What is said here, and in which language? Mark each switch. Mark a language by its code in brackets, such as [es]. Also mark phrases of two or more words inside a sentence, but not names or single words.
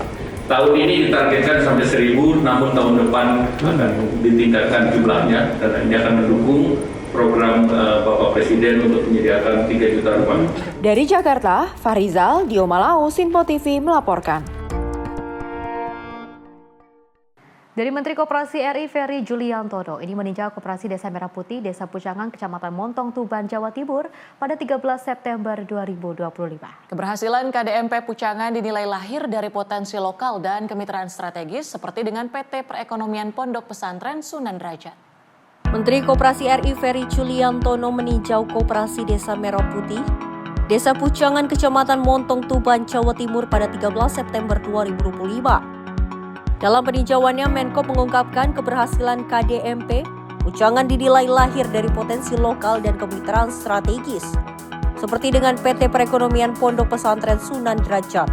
[id] Tahun ini ditargetkan sampai 1.000, namun tahun depan akan ditingkatkan jumlahnya dan ini akan mendukung program Bapak Presiden untuk menyediakan 3 juta rumah. Dari Jakarta, Farizal Diomalau, Sinpo TV melaporkan. Dari Menteri Koperasi RI Ferry Juliantono, ini meninjau Koperasi Desa Merah Putih, Desa Pucangan, Kecamatan Montong, Tuban, Jawa Timur pada 13 September 2025. Keberhasilan KDMP Pucangan dinilai lahir dari potensi lokal dan kemitraan strategis seperti dengan PT Perekonomian Pondok Pesantren Sunan Derajat. Menteri Koperasi RI Ferry Juliantono meninjau Koperasi Desa Merah Putih, Desa Pucangan, Kecamatan Montong, Tuban, Jawa Timur pada 13 September 2025. Dalam peninjauannya, Menko mengungkapkan keberhasilan KDMP Ucangan dinilai lahir dari potensi lokal dan kemitraan strategis, seperti dengan PT Perekonomian Pondok Pesantren Sunan Derajat.